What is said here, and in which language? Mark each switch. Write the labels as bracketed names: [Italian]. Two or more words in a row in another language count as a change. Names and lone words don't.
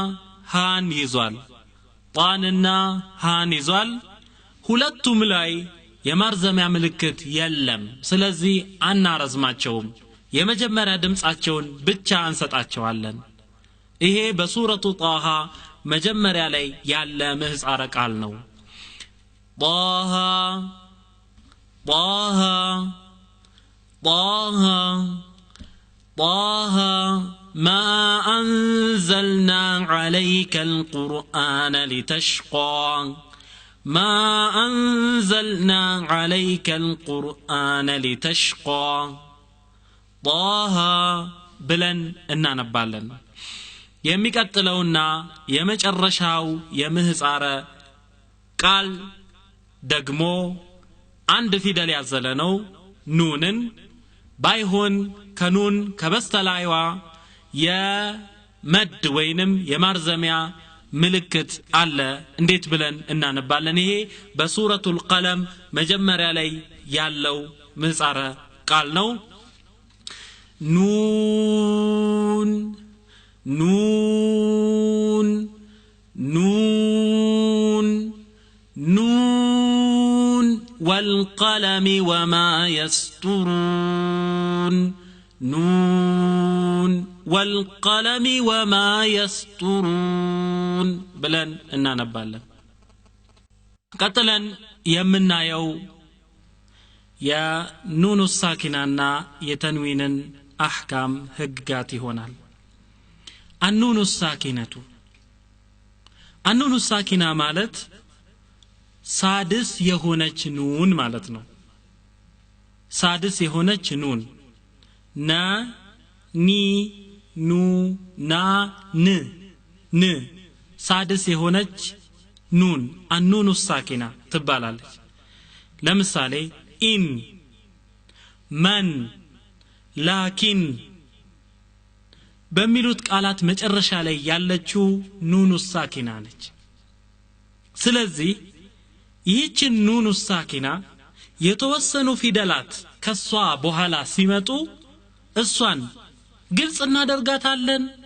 [Amharic] ሃን ይዟል። ሁለቱም ላይ የማርዘሚያ ምልክት የለም። ስለዚህ አናረዝማቸውም። የመጀመሪያ ድምጻቸውን ብቻ እንሰጣቸዋለን። ይሄ በሱረቱ ጣሃ መጀመሪያ ላይ ያለ ምህጻረ ቃል ነው። [Arabic] طه طه طه طه ما أنزلنا عليك القرآن لتشقى ما أنزلنا عليك القرآن لتشقى طه [Amharic] ብለን እናነባለን። የሚቀጥለውና የመጨረሻው የምህጻረ ቃል ደግሞ አንድ ፊደል ያዘለ ነው። ኑንን ባይሆን ከኑን ከበስተላይዋ የመድ ወይንም የማርዘሚያ ምልክት አለ እንዴት ብለን እናነባለን ይሄ በሱረቱል ቀለም መጀመሪያ ላይ ያለው ምህጻረ ቃል ነው [Arabic] نون نون نون ኑን والقلم وما يسطرون نون والقلم وما يسطرون [Amharic] ብለን እናነባለን ቀጥለን የምናየው የኑኑ ሳኪናና የተንዊንን አህካም ህግጋት ይሆናል [Arabic] النون الساكنة النون الساكنة [Amharic] ማለት ሳድስ የሆነች ኑን ማለት ነው ሳድስ የሆነች ኑን ና ኒ ኑ ና ን ን ሳድስ የሆነች ኑን [Arabic] النون الساكنة [Amharic] ትባላለች ለምሳሌ [Arabic] إن من لكن [Amharic] በሚሉት ቃላት መጨረሻ ላይ ያለችው [Arabic] نون ساكنة [Amharic] ነች ስለዚህ ይህችን [Arabic] نون ساكنة [Amharic] የተወሰኑ ፊደላት ከሷ በኋላ ሲመጡ እሷን ግልጽ እናደርጋታለን